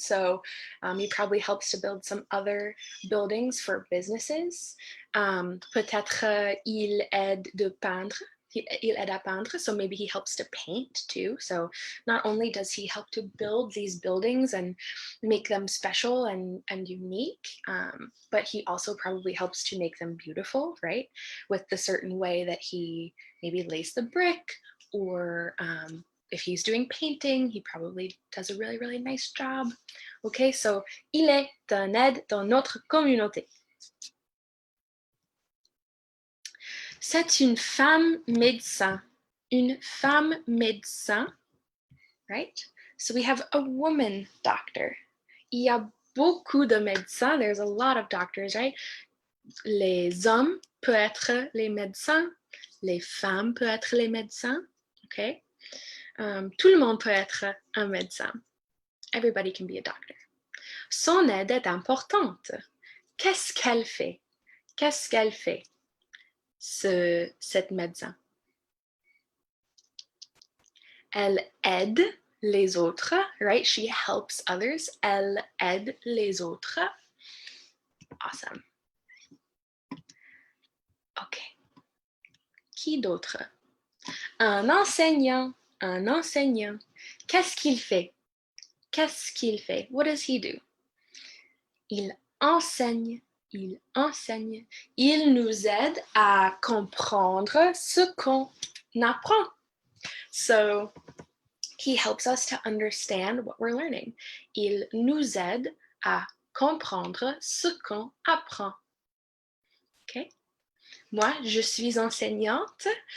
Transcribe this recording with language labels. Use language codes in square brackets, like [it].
[en] So he probably helps to build some other buildings for businesses. [fr] Peut-être il aide de peindre. Il aide à peindre, [en] so maybe he helps to paint too. So not only does he help to build these buildings and make them special and unique, but he also probably helps to make them beautiful, right? With the certain way that he maybe lays the brick, or if he's doing painting, he probably does a really nice job. [fr] Okay, so il est un aide dans notre communauté. C'est une femme médecin. Une femme médecin, right? [en] So we have a woman doctor. [fr] Il y a beaucoup de médecins. [en] There's a lot of doctors, right? [fr] Les hommes peuvent être les médecins. Les femmes peuvent être les médecins. Okay? Tout le monde peut être un médecin. [en] Everybody can be a doctor. [fr] Son aide est importante. Qu'est-ce qu'elle fait? Qu'est-ce qu'elle fait, cette médecin? Elle aide les autres, right? [en] She helps others. [fr] Elle aide les autres. Awesome. OK. Qui d'autre? Un enseignant. Un enseignant. Qu'est-ce qu'il fait? Qu'est-ce qu'il fait? [en] What does he do? [fr] Il enseigne. Il enseigne. Il nous aide à comprendre ce qu'on apprend. [en] So, he helps us to understand what we're learning. [fr] Il nous aide à comprendre ce qu'on apprend. OK? Moi, je suis enseignante.